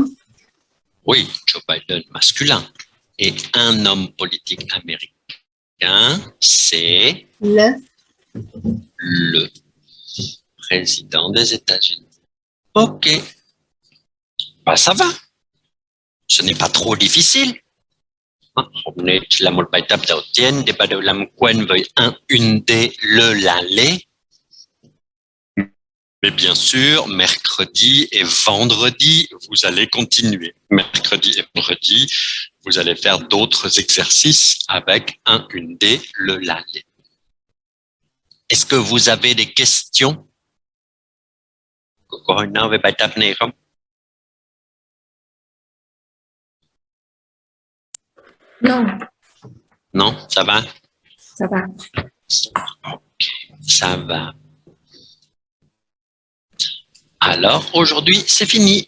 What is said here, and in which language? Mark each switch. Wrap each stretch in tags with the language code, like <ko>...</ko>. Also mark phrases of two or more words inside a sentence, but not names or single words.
<fr>Oui, Joe Biden masculin. Et un homme politique américain, c'est le, président des États-Unis. Ok. Bah, ça va. Ce n'est pas trop difficile.</fr> <vi>Hôm nay chỉ là một bài tập đầu tiên để bắt đầu làm quen với</vi> <fr>un, une des, le, la, les. Mais bien sûr, mercredi et vendredi, vous allez continuer. Mercredi et vendredi, vous allez faire d'autres exercices avec un, une des, le, la, les. Est-ce que vous avez des questions?</fr> <vi>Có hỏi nào về bài tập này không?</vi> <fr>Non, Non, ça va? ça va. Ça va. Alors, aujourd'hui, c'est fini.</fr>